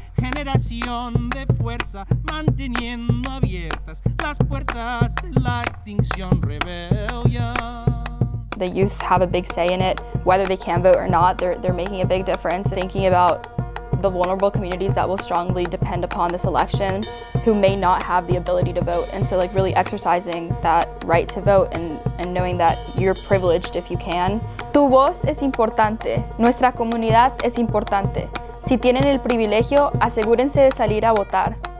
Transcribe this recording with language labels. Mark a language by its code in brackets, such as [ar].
[es] Generación de fuerza, manteniendo abiertas las puertas de la Extinction Rebellion. [en] The youth have a big say in it. Whether they can vote or not, they're making a big difference. Thinking about the vulnerable communities that will strongly depend upon this election, who may not have the ability to vote. And so like really exercising that right to vote and knowing that you're privileged if you can. [es] Tu voz es importante. Nuestra comunidad es importante. Si tienen el privilegio, asegúrense de salir a votar.